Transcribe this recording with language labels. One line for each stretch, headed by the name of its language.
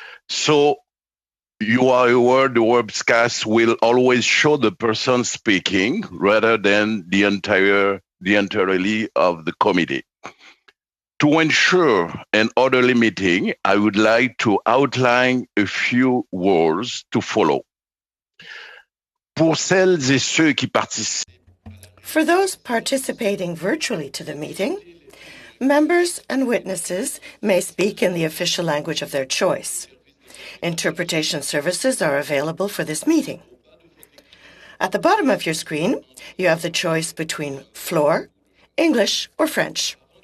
English: So you are aware the webcast will always show the person speaking rather than the entirety of the committee. To ensure an orderly meeting, I would like to outline a few rules to follow.
French: Pour celles et ceux qui participent.
English: For those participating virtually to the meeting, members and witnesses may speak in the official language of their choice. Interpretation services are available for this meeting. At the bottom of your screen, you have the choice between floor, English, or French.